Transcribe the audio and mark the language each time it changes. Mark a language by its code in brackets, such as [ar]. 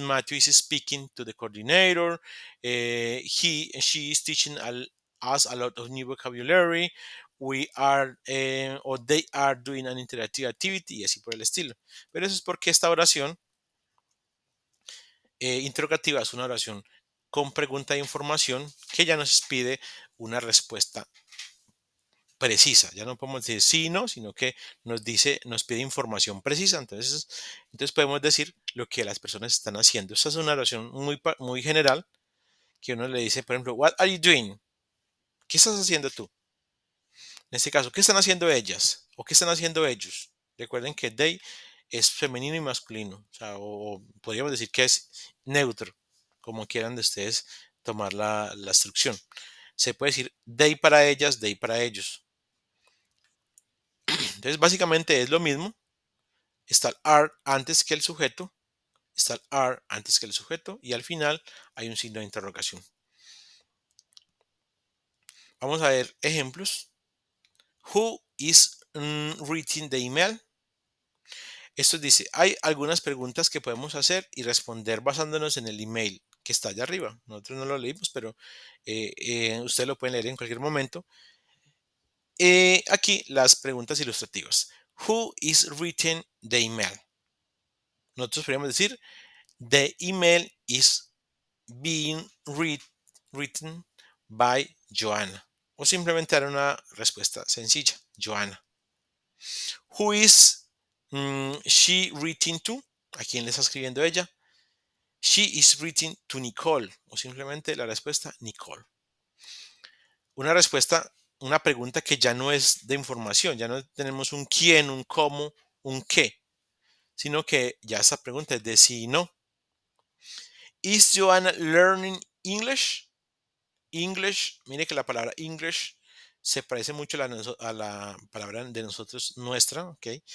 [en] Matthew is speaking to the coordinator. She is teaching us a lot of new vocabulary. We are, or they are doing an interactive activity [es] y así por el estilo. Pero eso es porque esta oración interrogativa es una oración con pregunta de información que ya nos pide una respuesta precisa. Ya no podemos decir sí, no, sino que nos pide información precisa. Entonces podemos decir lo que las personas están haciendo. Esta es una oración muy general que uno le dice, por ejemplo, [en] what are you doing? [es] ¿Qué estás haciendo tú? En este caso, ¿qué están haciendo ellas? ¿O qué están haciendo ellos? Recuerden que they es femenino y masculino. O sea, o podríamos decir que es neutro, como quieran de ustedes tomar la instrucción. Se puede decir they para ellas, they para ellos. Entonces, básicamente es lo mismo. Está el are antes que el sujeto, está el are antes que el sujeto y al final hay un signo de interrogación. Vamos a ver ejemplos. [en] Who is reading the email? [es] Esto dice, hay algunas preguntas que podemos hacer y responder basándonos en el email que está allá arriba. Nosotros no lo leímos, pero ustedes lo pueden leer en cualquier momento. Aquí las preguntas ilustrativas. [en] Who is reading the email? [es] Nosotros podríamos decir, [en] the email is being written by Joanna. [es] O simplemente dar una respuesta sencilla, Joanna. [en] Who is she written to? [es] ¿A quién le está escribiendo ella? [en] She is written to Nicole. [es] O simplemente la respuesta, Nicole. Una respuesta, una pregunta que ya no es de información, ya no tenemos un quién, un cómo, un qué, sino que ya esa pregunta es de sí y no. [en] Is Joanna learning English? [es] English, mire que la palabra English se parece mucho a la palabra de nosotros, nuestra, ¿ok?